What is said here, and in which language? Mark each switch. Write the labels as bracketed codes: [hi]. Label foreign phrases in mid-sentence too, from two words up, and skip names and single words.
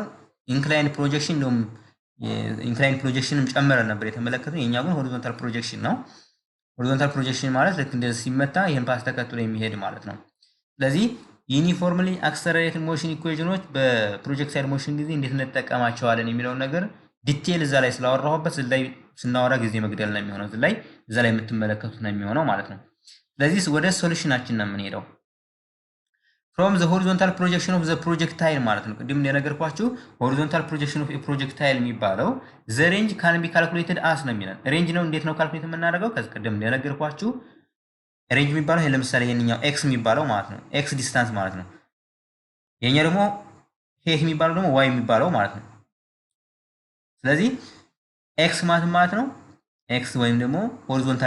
[en] incline projection [am] እንደውም ኢንክላይን ፕሮጀክሽንም ጨምረን ነበር የተመለከተው። የኛ ግን [en] horizontal projection [am] ነው። [en] horizontal projection [am] ማለት ልክ እንደዚህ ሲመታ ይሄን ፓስ ተከትሎ የሚሄድ ማለት ነው። ስለዚህ [en] uniformly accelerated motion [am] ኢኩዌሽኖች በፕሮጀክታይል ሞሽን ጊዜ እንዴት እንጠቀማቸዋለን የሚለውን ነገር ዲቴል እዛ ላይ ስላወራሁበት እዛ ላይ ስናወራ ጊዜ መግደል ነው የሚሆነው። እዛ ላይ የምትመለከቱት ነው የሚሆነው ማለት ነው። ስለዚህ ወደ ሶሉሽናችን ነው የምንሄደው። [en] from the horizontal projection of the projectile [am] ማለት ነው። ቅድም እንደነገርኳችሁ [en] horizontal projection of a projectile [am] የሚባለው [en] the range can be calculated as [am] ነው የሚለን። ሬንጅ ነው እንዴት ነው ካልኩሌት የምናደርገው? ከዚህ ቅድም እንደነገርኳችሁ ሬንጅ የሚባለው ይሄ ለምሳሌ የኛው x የሚባለው ማለት ነው። x ዲስታንስ ማለት ነው። የኛው ደግሞ h የሚባለው ደግሞ y የሚባለው ማለት ነው። ስለዚህ x ማለት ነው x ወይም ደግሞ horizontal